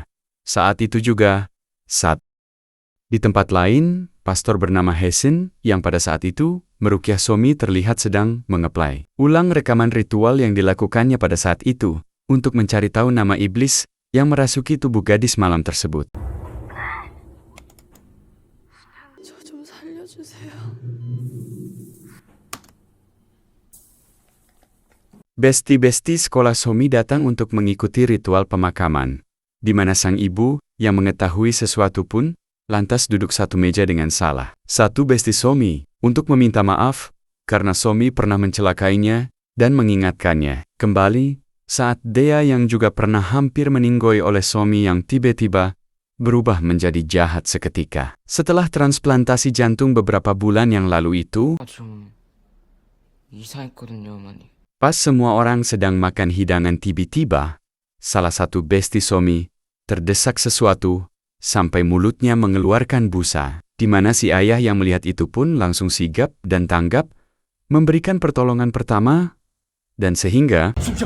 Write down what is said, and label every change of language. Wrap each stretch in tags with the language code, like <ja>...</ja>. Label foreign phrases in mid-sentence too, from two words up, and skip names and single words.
<id>Saat itu juga, di tempat lain, pastor bernama Hesin yang pada saat itu meruqyah Somi terlihat sedang mengeplay ulang rekaman ritual yang dilakukannya pada saat itu untuk mencari tahu nama iblis yang merasuki tubuh gadis malam tersebut.</id> <ko>저 좀 살려주세요.</ko> <id>Besti-besti sekolah Somi datang untuk mengikuti ritual pemakaman, di mana sang ibu, yang mengetahui sesuatu pun, lantas duduk satu meja dengan salah satu besti Somi, untuk meminta maaf, karena Somi pernah mencelakainya, dan mengingatkannya kembali, saat Dea yang juga pernah hampir meninggoy oleh Somi yang tiba-tiba berubah menjadi jahat seketika. Setelah transplantasi jantung beberapa bulan yang lalu itu,</id> <ko>좀 이상했거든요, 어머니.</ko> <id>pas semua orang sedang makan hidangan tiba-tiba, salah satu besti Somi terdesak sesuatu, sampai mulutnya mengeluarkan busa, di mana si ayah yang melihat itu pun langsung sigap dan tanggap, memberikan pertolongan pertama, dan sehingga</id>